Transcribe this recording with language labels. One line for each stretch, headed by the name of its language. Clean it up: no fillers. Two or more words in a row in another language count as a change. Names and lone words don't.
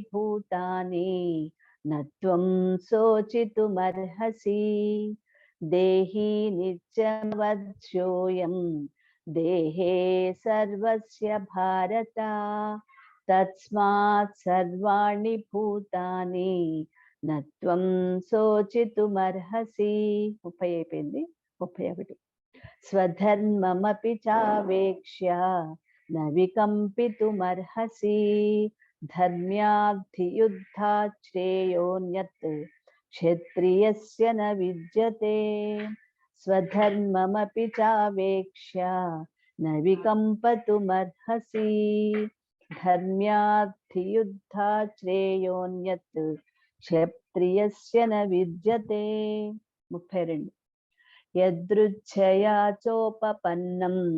Sanskrit: भूतानि न त्वं शोचितुमर्हसि देहि नित्यमवध्योऽयं देहे सर्वस्य भारत तस्मात् सर्वाणि भूतानि न त्वं शोचितुमर्हसि 30 31 स्वधर्ममपि चावेक्ष्य न विकम्पितुमर्हसि धर्म्याधियुद्धात् श्रेयोऽन्यत् क्षत्रियस्य न विद्यते స్వధర్మమపి చావేక్ష్య న వికంపతుమర్హసి ధర్మ్యార్థియుద్ధా శ్రేయోన్యత్ క్షత్రియస్య న విద్యతే 32 యదృచ్ఛయా చోపపన్నం